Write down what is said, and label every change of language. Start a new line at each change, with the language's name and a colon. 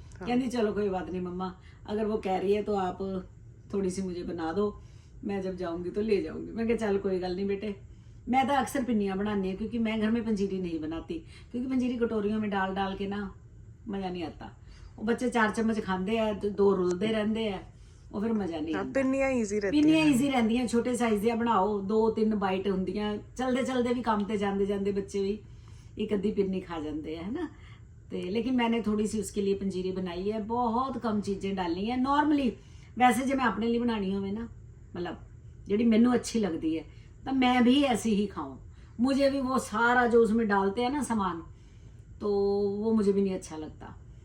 Hindi: कहती चलो कोई बात नहीं मम्मा, अगर वो कह रही है तो आप थोड़ी सी मुझे बना दो, मैं जब जाऊंगी तो ले जाऊंगी। मैं कहा चल कोई गल नहीं बेटे। मैं तो अक्सर पिन्नियाँ बनानी है क्योंकि मैं घर में पंजीरी नहीं बनाती, क्योंकि पंजीरी कटोरियों में डाल डाल के ना मज़ा नहीं आता। वो बच्चे 4 चम्मच खाते हैं, 2 रुलते रहते हैं,
Punjabi: ਉਹ ਫਿਰ ਮਜ਼ਾ ਨਹੀਂ ਆਉਂਦਾ। ਪਿੰਨੀਆਂ ਈਜ਼ੀ ਰਹਿੰਦੀਆਂ, ਪਿੰਨੀਆਂ ਈਜ਼ੀ ਰਹਿੰਦੀਆਂ, ਛੋਟੇ ਸਾਈਜ਼ ਦੀਆਂ ਬਣਾਓ, 2-3 ਬਾਈਟ ਹੁੰਦੀਆਂ, ਚਲਦੇ ਚਲਦੇ ਵੀ ਕੰਮ ਤੇ ਜਾਂਦੇ ਜਾਂਦੇ ਬੱਚੇ ਵੀ ਇੱਕ ਅੱਧੀ ਪਿੰਨੀ
Hindi: खा जाते हैं, है ना। तो लेकिन मैंने थोड़ी सी उसके लिए पंजीरी बनाई है, बहुत कम चीज़ें डालनी है। नॉर्मली वैसे जो मैं अपने लिए बनानी होवे ना, मतलब जी मैनू अच्छी लगती है तो मैं भी ऐसी ही खाऊं। मुझे भी वो सारा जो उसमें डालते हैं ना सामान, तो वो मुझे भी नहीं अच्छा लगता।